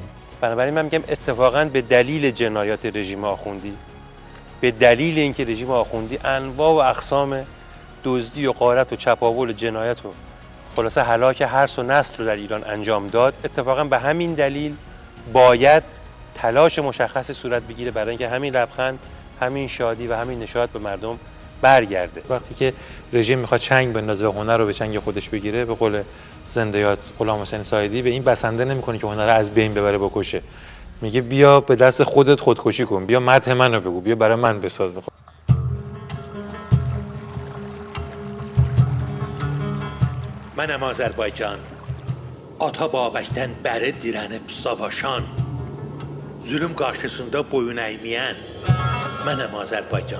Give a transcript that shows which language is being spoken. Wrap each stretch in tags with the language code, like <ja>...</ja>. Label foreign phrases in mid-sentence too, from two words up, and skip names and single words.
<fa>بنابراین من میگم اتفاقاً به دلیل جنایات رژیم آخوندی، به دلیل اینکه رژیم آخوندی انواع و اقسام دزدی و غارت و چپاول و جنایت و خلاصه هلاک هرس و نسل رو در ایران انجام داد، اتفاقاً به همین دلیل باید تلاش مشخصی صورت بگیره برای اینکه همین لبخند، همین شادی و همین نشاط به مردم برگرده. وقتی که رژیم میخواد چنگ بندازه و هنر رو به چنگ خودش بگیره، به قول زنده یاد غلام حسین سایدی، به این بسنده نمیکنه که هنر رو از بین ببره بکشه. میگه بیا به دست خودت خودکشی کن، بیا مدح منو بگو، بیا برای من بساز.</fa> <az>Mənəm Azərbaycan, ata babəkdən bəri dirənib savaşan, zülüm qarşısında boyun əyməyən, mənəm Azərbaycan.</az>